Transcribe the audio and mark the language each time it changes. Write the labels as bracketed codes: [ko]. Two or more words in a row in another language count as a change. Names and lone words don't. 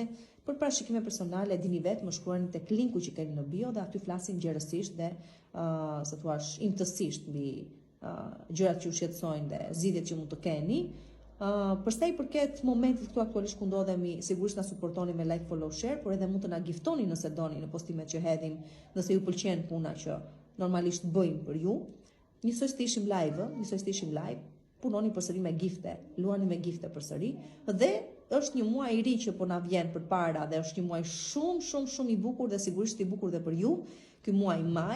[sq] Për parashikime personale dini vetë, më shkruani tek linku që keni në bio dhe aty flasim gjerësisht dhe se thua imtësisht mbi gjërat që u shqetësojnë dhe zgjidhjet që mund të keni. Për sa i përket momentit këtu aktualisht ku ndodhemi, sigurisht na suportoni me [en] like, follow, share, [sq] por edhe mund të na giftoni nëse doni në postimet që hedhim, nëse ju pëlqen puna që normalisht bëjmë për ju. Njësoj të ishim live, punoni përsëri me gifte, luani me gifte përsëri dhe është një muaj i ri që po na vjen përpara dhe është një muaj shumë i bukur dhe sigurisht i bukur dhe për ju, ky muaj maj.